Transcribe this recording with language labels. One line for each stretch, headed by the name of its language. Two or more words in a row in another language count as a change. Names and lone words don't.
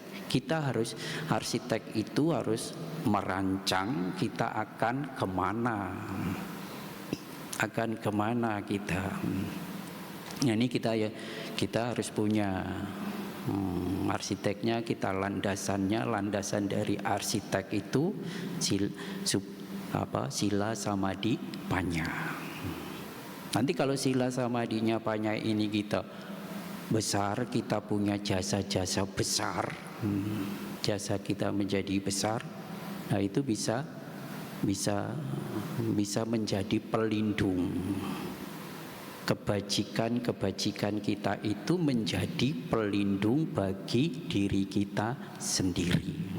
Indonesian: Kita harus, arsitek itu harus merancang kita akan kemana kita. Nah, ini kita harus punya arsiteknya, kita landasan dari arsitek itu sila samadhi panya. Nanti kalau sila samadhinya panya ini kita besar, kita punya jasa-jasa besar, jasa kita menjadi besar, nah itu bisa menjadi pelindung. Kebajikan kita itu menjadi pelindung bagi diri kita sendiri.